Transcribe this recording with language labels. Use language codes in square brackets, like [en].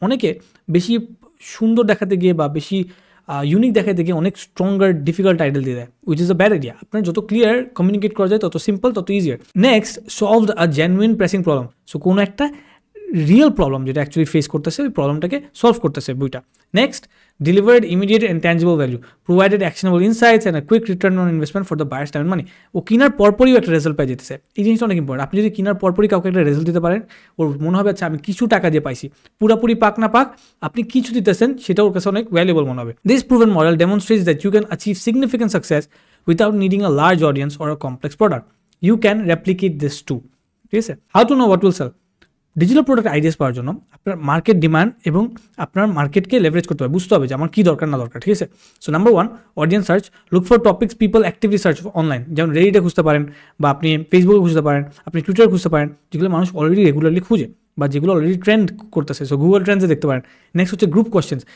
[bn] অনেকে বেশি সুন্দর দেখাতে গিয়ে বা বেশি ইউনিক দেখাতে গিয়ে অনেক স্ট্রঙ্গার ডিফিকাল্ট টাইটেল দিয়ে দেয়, [en] Which is a bad idea. [bn] আপনার যত ক্লিয়ার কমিউনিকেট করা যায়, তত সিম্পল, তত ইজিয়ার। [en] Next, solve a genuine pressing problem. [bn] সো কোনো একটা রিয়েল প্রবলেম যেটা অ্যাকচুয়ালি ফেস করতেছে, ওই প্রবলেমটাকে সলভ করতেছে বইটা। [en] Next, delivered immediate and tangible value, provided actionable insights and a quick return on investment for the buyer's time and money. [bn] ও কেনার পরপরই একটা রেজাল্ট পাই যেতেছে, এই জিনিসটা অনেক ইম্পর্টেন্ট। আপনি যদি কেনার পরপরই কাউকে একটা রেজাল্ট দিতে পারেন, ওর মনে হবে আচ্ছা আমি কিছু টাকা দিয়ে পাইছি, পুরাপুরি পাক না পাক আপনি কিছু দিতেছেন, সেটা ওর কাছে অনেক ভ্যালুয়েবল মনে হবে। [en] This proven model demonstrates that you can achieve significant success without needing a large audience or a complex product. You can replicate this too, [bn] ঠিক আছে? [en] How to know what will sell? [bn] Digital product ideas পাওয়ার জন্য আপনার market demand এবং আপনার মার্কেটকে leverage করতে হবে, বুঝতে হবে যে আমার কী দরকার না দরকার, ঠিক আছে? So number 1, audience search. [en] look for topics people actively search online, [bn] যেমন রেডিটে খুঁজতে পারেন বা আপনি ফেসবুকে খুঁজতে পারেন, আপনি টুইটারে খুঁজতে পারেন, যেগুলো মানুষ অলরেডি রেগুলারলি খুঁজে বা যেগুলো অলরেডি ট্রেন্ড করতেছে। সো গুগল ট্রেন্ডসে দেখতে পারেন। নেক্সট হচ্ছে গ্রুপ কোয়েশ্চেন্স।